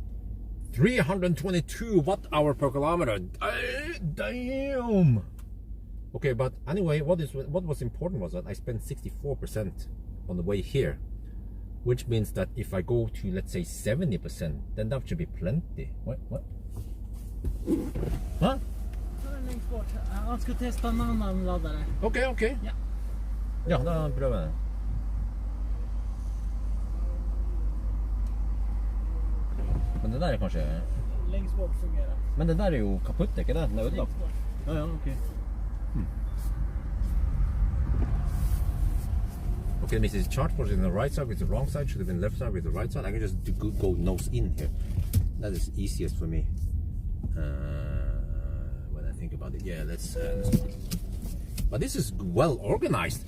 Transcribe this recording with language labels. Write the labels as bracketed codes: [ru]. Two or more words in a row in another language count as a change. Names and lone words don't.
[en] 322 watt hour per kilometer. Damn. Okay, but anyway, what was important was that I spent 64% on the way here, which means that if I go to, let's say, 70%, then that should be plenty. What? Huh? [sv] Längst bort. Han ska testa en annan laddare. Okay. [no] Ja. Ja, da prøver jeg. Men det der er kanskje... [sv] Längst bort fungerar. [no] Men det der er jo kaputt, ikke det? Den er ødelagt. Ja, ok. [en] Okay, this is charge port in the right side with the wrong side, should have been left side with the right side. I can just go nose in here. That is easiest for me. when I think about it. Yeah, let's but this is well organized.